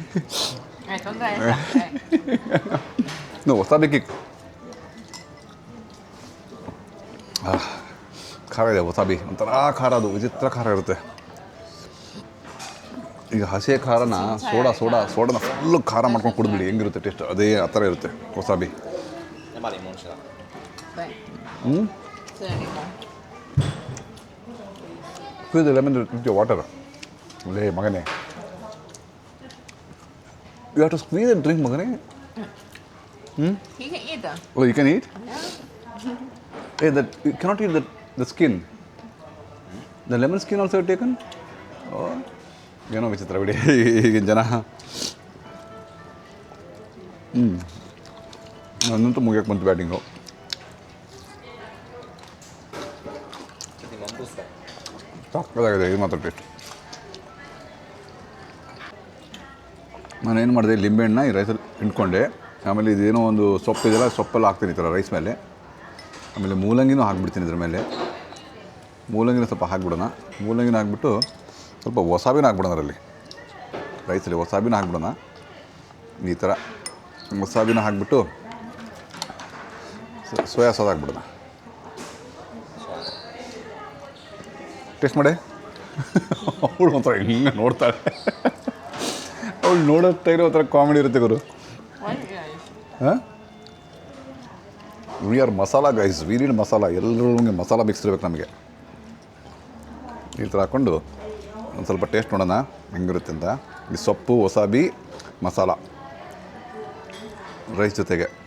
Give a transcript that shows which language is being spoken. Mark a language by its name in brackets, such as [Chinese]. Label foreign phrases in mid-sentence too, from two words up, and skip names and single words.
[Kannada] ವಸಾಬಿ ಕಿಕ್ ಖಾರ ಇದೆ ವಸಾಬಿ ಒಂಥರ ಖಾರ ಅದು ವಿಚಿತ್ರ ಖಾರ ಇರುತ್ತೆ ಈಗ ಹಸಿ ಖಾರನ ಸೋಡಾನ ಫುಲ್ಲು ಖಾರ ಮಾಡ್ಕೊಂಡು ಕುಡಿದ್ಬಿಡಿ ಹೆಂಗಿರುತ್ತೆ ಟೇಸ್ಟ್ ಅದೇ ಆ ಥರ ಇರುತ್ತೆ ವಸಾಬಿ [Chinese] 把柠檬吃了。对， ಹ್ಞೂ 吃点柠檬。 [English] Squeeze the lemon with your water. [Kannada] ಲೇ ಮಗನೇ. [English] You have to squeeze and drink, ಮಗನೇ. He can eat them. Oh, you can eat? Yeah. Hey, you cannot eat the skin. The lemon skin also taken? [Kannada] Oh, ಏನೋ ವಿಚಿತ್ರ ಬಿಡಿ ಈಗಿನ ಜನ. ನನ್ನಂತೂ ಮುಗಿಯಕ್ಕೆ ಬಂತು ಬ್ಯಾಟಿಂಗು. [Chinese] 柠檬不酸。 [Kannada] ಸಕ್ಕತ್ತಾಗಿದೆ ಇದು ಮಾತ್ರ ಟೇಸ್ಟ್. ನಾನೇನು ಮಾಡಿದೆ, ಲಿಂಬೆಹಣ್ಣ ಈ ರೈಸಲ್ಲಿ ಹಿಂಡ್ಕೊಂಡೆ. ಆಮೇಲೆ ಇದೇನೋ ಒಂದು ಸೊಪ್ಪು ಇದೆಲ್ಲ, ಸೊಪ್ಪೆಲ್ಲ ಹಾಕ್ತೀನಿ ಈ ಥರ ರೈಸ್ ಮೇಲೆ. ಆಮೇಲೆ ಮೂಲಂಗಿನೂ ಹಾಕ್ಬಿಡ್ತೀನಿ ಇದ್ರ ಮೇಲೆ. ಮೂಲಂಗಿನ ಸ್ವಲ್ಪ ಹಾಕ್ಬಿಡೋಣ. ಮೂಲಂಗಿನ ಹಾಕ್ಬಿಟ್ಟು ಸ್ವಲ್ಪ ವಸಾಬಿನ ಹಾಕ್ಬಿಡೋಣ ಅದರಲ್ಲಿ. ರೈಸಲ್ಲಿ ವಸಾಬಿನ ಹಾಕ್ಬಿಡೋಣ. ಈ ಥರ ವಸಾಬಿನ ಹಾಕ್ಬಿಟ್ಟು [English] soy sauce [Kannada] ಹಾಕ್ಬಿಡೋಣ. ಟೇಸ್ಟ್ ಮಾಡಿ. ಅವಳು ಒಂಥರ ಹಿಂಗೆ ನೋಡ್ತಾಳೆ. ಅವಳು ನೋಡೋಗ್ತಾ ಇರೋ ಒಂಥರ ಕಾಮಿಡಿ ಇರುತ್ತೆ ಗುರು. [English] What is it? ಹಾಂ, we are masala guys, we need masala. [Kannada] ಎಲ್ಲರೂ ಮಸಾಲ ಮಿಕ್ಸ್ ಇರ್ಬೇಕು ನಮಗೆ. ಈ ಥರ ಹಾಕ್ಕೊಂಡು ಒಂದು ಸ್ವಲ್ಪ ಟೇಸ್ಟ್ ನೋಡೋಣ ಹೆಂಗಿರುತ್ತೆ ಅಂತ. ಈ ಸೊಪ್ಪು, ವಸಾಬಿ, ಮಸಾಲ ರೈಸ್ ಜೊತೆಗೆ.